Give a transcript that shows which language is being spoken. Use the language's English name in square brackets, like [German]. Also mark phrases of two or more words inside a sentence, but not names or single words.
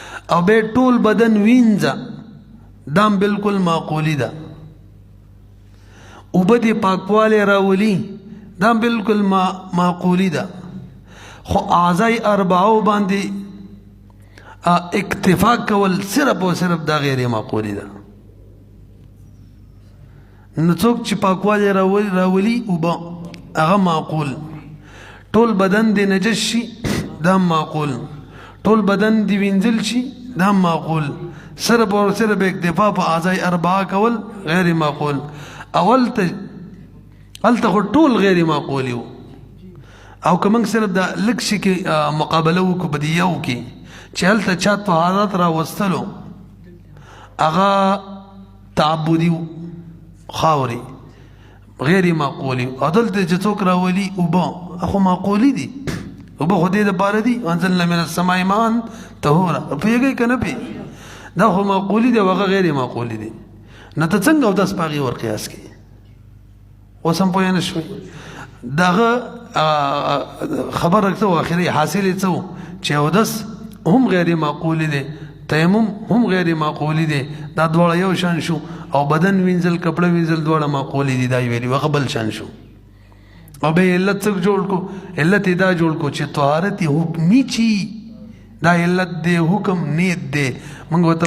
[Pashto] او به ټول بدن وینځه دام بالکل معقولی ده اوبه دې پاکوالی راولي دام بالکل معقولی ده خو اعضای اربعو باندې اکتفا کول صرف او صرف دا غیر معقولی ده نو څوک چې پاکوالی راولي اوبه هغه معقول ټول بدن دې نجس شي دا معقول ټول بدن دې وینځل شي دا معقول صرف او صرف اکتفا په اعضای اربعه کول غیر معقول اول ته خو ټول غیر معقول وو او که موږ صرف دا لږ شي کې مقابله وکړو په دې یو کې چې هلته چا طهارت راوستلو هغه تعبدي وو خاورې غیر معقولي او دلته چې څوک راولي اوبه خو معقولي دي اوبه خو دې دپاره دي [Arabic] انزلنا من السماء ماء طهورا [Pashto] پوهېږئ که نه پوهېږئ دا خو معقولي دي او هغه غیر معقولي دي نه ته څنګه اودس په هغې ور قیاس کوي اوس هم پوه نه شوئ د هغه خبره څه و اخري حاصل یې څه و چې اودس هم غیر معقولي دی تیمم هم غیر معقولی دی دا دواړه یو شان شو او بدن وینځل کپړه وینځل دواړه معقولی دي دا ویلي هغه بل شان شو او به علت څه جوړ کو علت دا جوړ کو چې طهارت حکمی چی دا علت دی حکم نیت دی موږ ورته